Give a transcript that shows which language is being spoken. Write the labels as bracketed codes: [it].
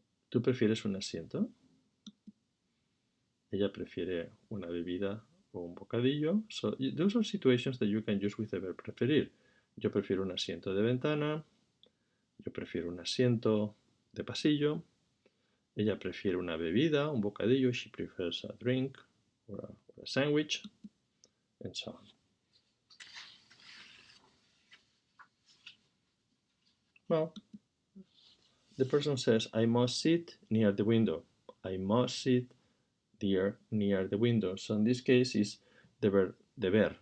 [es] ¿Tú prefieres un asiento? Ella prefiere una bebida o un bocadillo. [en] So those are situations that you can use with the verb preferir. [es] Yo prefiero un asiento de ventana. Yo prefiero un asiento de pasillo. Ella prefiere una bebida, un bocadillo. [en] She prefers a drink or a sandwich, and so on. Well, the person says, I must sit near the window. I must sit near the window. So in this case is the verb deber.